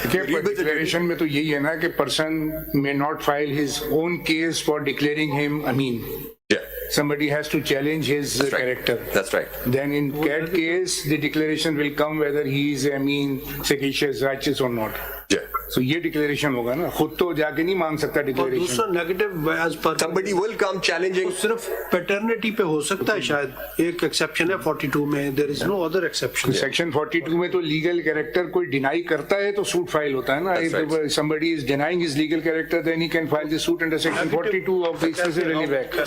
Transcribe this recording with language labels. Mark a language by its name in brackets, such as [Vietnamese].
[English] Declaration [Hindi] में तो यही है ना कि [English] person may not file his own case for declaring him Amin. Yeah. Somebody has to challenge his character. That's right. Then in that case, the declaration will come whether he is Amin, sagacious, righteous or not. Yeah. [Hindi] So ये declaration होगा ना, खुद तो जाके नहीं मांग सकता और [English] declaration. [Hindi] दूसरा negative as per [English] Somebody will come challenging. [Hindi] सिर्फ पैटर्निटी पे हो सकता है शायद, एक एक्सेप्शन है 42 में, [English] There is no other exception. [Hindi] Section 42 में तो legal character कोई deny करता है तो suit file होता है ना. [English] If somebody is denying his legal character, then he can file the suit under section 42 of the Excessive Back.